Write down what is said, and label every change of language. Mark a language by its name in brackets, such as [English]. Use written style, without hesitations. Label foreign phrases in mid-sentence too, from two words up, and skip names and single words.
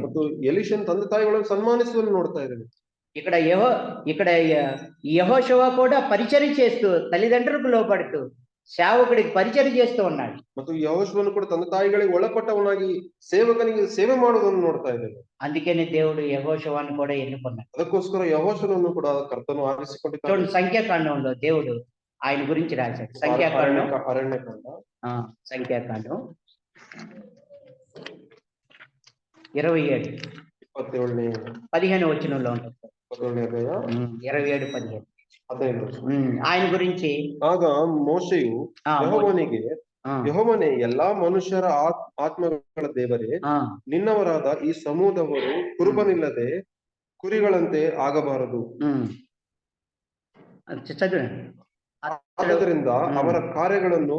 [Kannada] ಮತ್ತು ಎಲೀಷನ್ ತಂದೆ ತಾಯಿಗಳನ್ನು ಸನ್ಮಾನಿಸುವುದನ್ನು ನೋಡ್ತಾ ಇದ್ದೇವೆ. [Telugu] ఇక్కడ యెహోషువ కూడా పరిచర్య చేస్తూ తల్లిదండ్రులకు లోపడుతూ సేవకుడికి పరిచర్య చేస్తూ ఉన్నాడు. [Kannada] ಮತ್ತು ಯೆಹೋಶುವನು ಕೂಡ ತಂದೆ ತಾಯಿಗಳಿಗೆ ಒಳಪಟ್ಟವನಾಗಿ ಸೇವಕನಿಗೆ ಸೇವೆ ಮಾಡುವುದನ್ನು ನೋಡ್ತಾ ಇದ್ದೇವೆ. [Telugu] అందుకని దేవుడు యెహోషువను కూడా ఎన్నుకున్నాడు. [Kannada] ಅದಕ್ಕೋಸ್ಕರ ಯೆಹೋಶುವನನ್ನು ಕೂಡ ಕರ್ತನು ಆರಿಸಿಕೊಂಡಿದ್ದಾನೆ. [Telugu] చూడండి, సంఖ్యాకాండంలో దేవుడు ఆయన గురించి రాశాడు. సంఖ్యాకాండం 27 15 వచనంలో ఉంటుంది. 27:15 ఆయన గురించి. [Kannada] ಆಗ ಮೋಶೆಯು ಯೆಹೋವನಿಗೆ ಆ, ಯೆಹೋವನೇ, ಎಲ್ಲಾ ಮನುಷ್ಯರ ಆತ್ಮಗಳ ದೇವರೇ, ಆ, ನಿನ್ನವರಾದ ಈ ಸಮೂಹದವರು ಕುರುಬನಿಲ್ಲದೆ ಕುರಿಗಳಂತೆ ಆಗಬಾರದು. [Telugu] చదవండి. [Kannada] ಆದ್ದರಿಂದ ಅವರ ಕಾರ್ಯಗಳನ್ನು